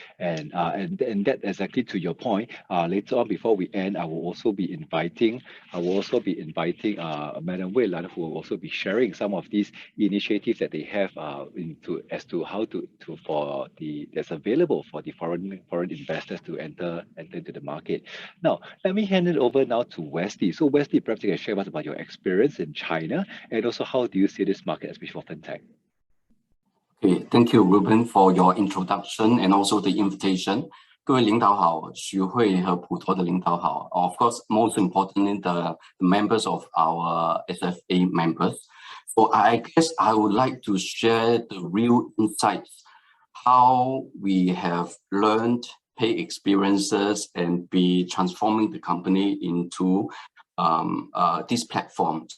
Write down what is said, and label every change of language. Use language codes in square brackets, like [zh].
[en] And that exactly to your point. Later on, before we end, I will also be inviting Madam Wei Lan, who will also be sharing some of these initiatives that they have as to how that's available for the foreign investors to enter into the market. Now, let me hand it over now to Wesley. So Wesley, perhaps you can share with us about your experience in China, and also how do you see this market, especially for fintech? Okay, thank you, Ruben, for your introduction and also the invitation. [zh] 各位领导好，徐汇和普陀的领导好。 [en] Of course, most importantly, the members of our SFA members. So I guess I would like to share the real insights, how we have learned, pay experiences, and be transforming the company into this platform.